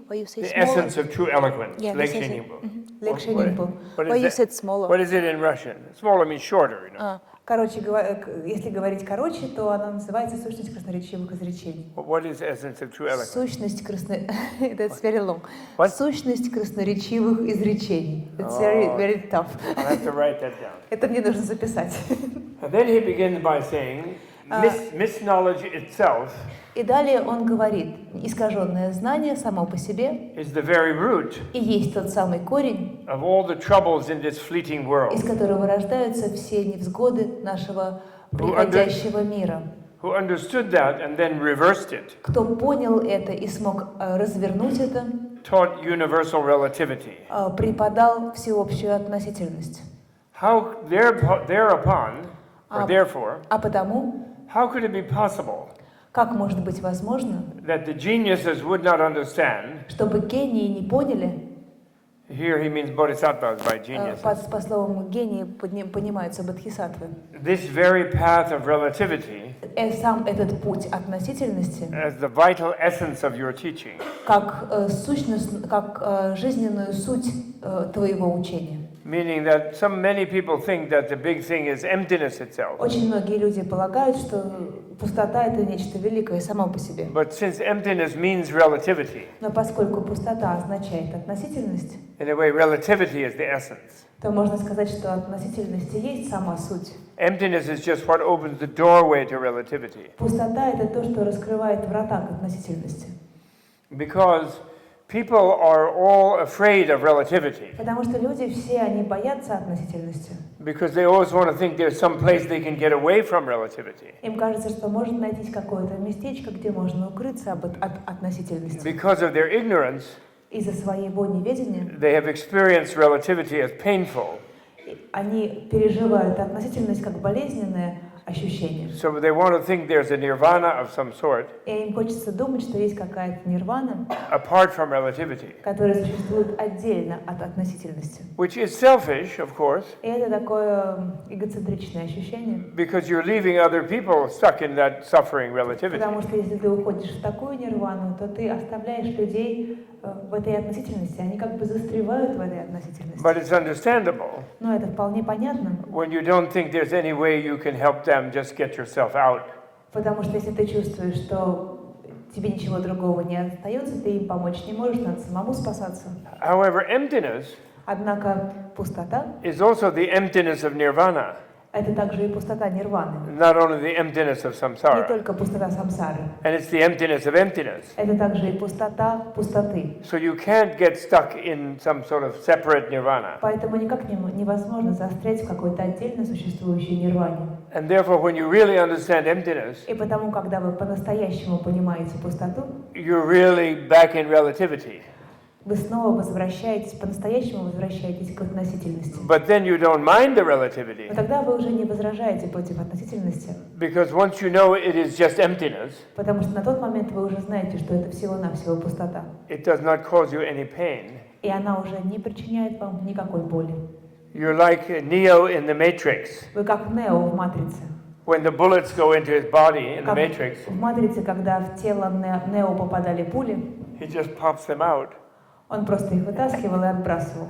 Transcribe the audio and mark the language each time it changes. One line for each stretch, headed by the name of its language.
English: The essence of true eloquence, Лекшенин. What is it in Russian? Smaller means shorter,
Russian: Короче, если говорить короче, то она называется «Сущность красноречивых изречений».
English: What is the essence of true eloquence?
Russian: Сущность
English: That's very long. What?
Russian: Сущность красноречивых изречений.
English: It's very tough. I'll have to write that down.
Russian: Это мне нужно записать.
English: And then he begins by saying, misknowledge itself
Russian: И далее он говорит, искаженное знание само по себе
English: is the very root
Russian: и есть тот самый корень,
English: of all the troubles in this fleeting world.
Russian: из которого рождаются все невзгоды нашего приходящего мира.
English: Who understood that and then reversed it,
Russian: Кто понял это и смог развернуть это,
English: taught universal relativity.
Russian: преподал всеобщую относительность.
English: How thereupon, or therefore,
Russian: А потому,
English: how could it be possible
Russian: как может быть возможно,
English: that the geniuses would not understand?
Russian: чтобы гении не поняли,
English: Here he means bodhisattvas by geniuses.
Russian: по словам гении понимаются бодхисаттвы,
English: This very path of relativity
Russian: сам этот путь относительности,
English: as the vital essence of your teaching.
Russian: как сущность, как жизненную суть твоего учения.
English: Meaning that many people think that the big thing is emptiness itself.
Russian: Очень многие люди полагают, что пустота — это нечто великое само по себе.
English: But since emptiness means relativity,
Russian: Но поскольку пустота означает относительность,
English: in a way relativity is the essence.
Russian: то можно сказать, что относительность и есть сама суть.
English: Emptiness is just what opens the doorway to relativity.
Russian: Пустота — это то, что раскрывает врата к относительности.
English: Because people are all afraid of relativity.
Russian: Потому что люди все, они боятся относительности.
English: Because they always want to think there's some place they can get away from relativity.
Russian: Им кажется, что может найтись какое-то местечко, где можно укрыться от относительности.
English: Because of their ignorance,
Russian: Из-за своего неведения
English: they have experienced relativity as painful.
Russian: они переживают относительность как болезненное ощущение.
English: So they want to think there's a nirvana of some sort,
Russian: И им хочется думать, что есть какая-то нирвана,
English: apart from relativity.
Russian: которая существует отдельно от относительности.
English: Which is selfish, of course,
Russian: И это такое эгоцентричное ощущение.
English: because you're leaving other people stuck in that suffering relativity.
Russian: Потому что если ты уходишь в такую нирвану, то ты оставляешь людей в этой относительности. Они как бы застревают в этой относительности.
English: But it's understandable
Russian: Но это вполне понятно.
English: when you don't think there's any way you can help them, just get yourself out.
Russian: Потому что если ты чувствуешь, что тебе ничего другого не остается, ты им помочь не можешь, надо самому спасаться.
English: However, emptiness
Russian: Однако пустота
English: is also the emptiness of nirvana,
Russian: — это также и пустота нирваны.
English: not only the emptiness of
Russian: Не
English: samsara.
Russian: только пустота самсары.
English: And it's the emptiness of emptiness.
Russian: Это также и пустота пустоты.
English: So you can't get stuck in some sort of separate nirvana.
Russian: Поэтому никак невозможно застрять в какой-то отдельно существующей нирване.
English: And therefore, when you really understand emptiness,
Russian: И потому, когда вы по-настоящему понимаете пустоту,
English: you're really back in relativity.
Russian: вы снова возвращаетесь, по-настоящему возвращаетесь к относительности.
English: But then you don't mind the
Russian: Но
English: relativity,
Russian: тогда вы уже не возражаете против относительности,
English: because once you know it is just emptiness,
Russian: потому что на тот момент вы уже знаете, что это всего-навсего пустота.
English: it does not cause you any pain.
Russian: И она уже не причиняет вам никакой боли.
English: You're like Neo in the Matrix.
Russian: Вы как Нео в «Матрице».
English: When the bullets go into his body in the
Russian: Как
English: Matrix,
Russian: в «Матрице», когда в тело Нео попадали пули,
English: he just pops them out,
Russian: он просто их вытаскивал и отбрасывал.